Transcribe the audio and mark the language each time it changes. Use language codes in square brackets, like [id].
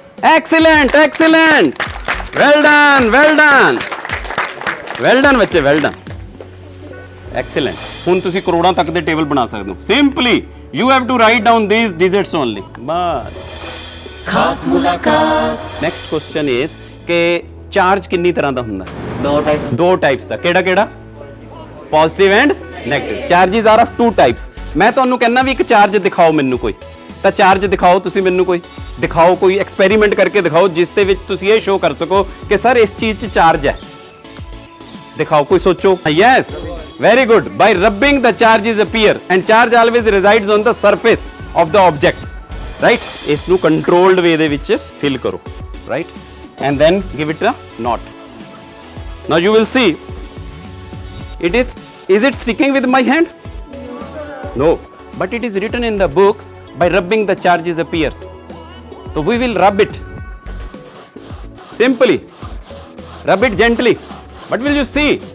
[en] Excellent, excellent. Well done, well done. Well done [pa] ਬੱਚੇ, [en] well done. Excellent. [pa] ਹੁਣ ਤੁਸੀਂ ਕਰੋੜਾਂ ਤੱਕ ਦੇ ਟੇਬਲ ਬਣਾ ਸਕਦੇ ਹੋ. [en] Simply you have to write down these digits only. [pa] ਬਸ। ਖਾਸ ਮੁਲਾਕਾਤ। [en] Next question is [pa] ਕਿ ਚਾਰਜ ਕਿੰਨੀ ਤਰ੍ਹਾਂ ਦਾ ਹੁੰਦਾ ਹੈ? ਦੋ ਟਾਈਪਸ ਦਾ। ਕਿਹੜਾ ਕਿਹੜਾ? Positive and negative. [en] Charges are of two types. [pa] ਮੈਂ ਤੁਹਾਨੂੰ ਕਹਿੰਦਾ ਵੀ ਇੱਕ ਚਾਰਜ ਦਿਖਾਓ ਮੈਨੂੰ ਕੋਈ, ਤਾਂ ਚਾਰਜ ਦਿਖਾਓ ਤੁਸੀਂ ਮੈਨੂੰ ਕੋਈ, ਦਿਖਾਓ ਕੋਈ ਐਕਸਪੈਰੀਮੈਂਟ ਕਰਕੇ ਦਿਖਾਓ ਜਿਸ ਦੇ ਵਿੱਚ ਤੁਸੀਂ ਇਹ ਸ਼ੋਅ ਕਰ ਸਕੋ ਕਿ ਸਰ ਇਸ ਚੀਜ਼ 'ਚ ਚਾਰਜ ਹੈ। ਦਿਖਾਓ ਕੋਈ, ਸੋਚੋ। [en] Yes, very good. By rubbing the charges appear and charge always resides on the surface of the objects, right. [pa] ਇਸ ਨੂੰ ਕੰਟਰੋਲਡ ਵੇ ਦੇ ਵਿੱਚ ਫਿਲ ਕਰੋ, right, [en] And then give it a note. Now you will see it is it sticking with my hand? No, but it is written in the books by rubbing the charges appears. So we will rub it simply, rub it gently. What will you see?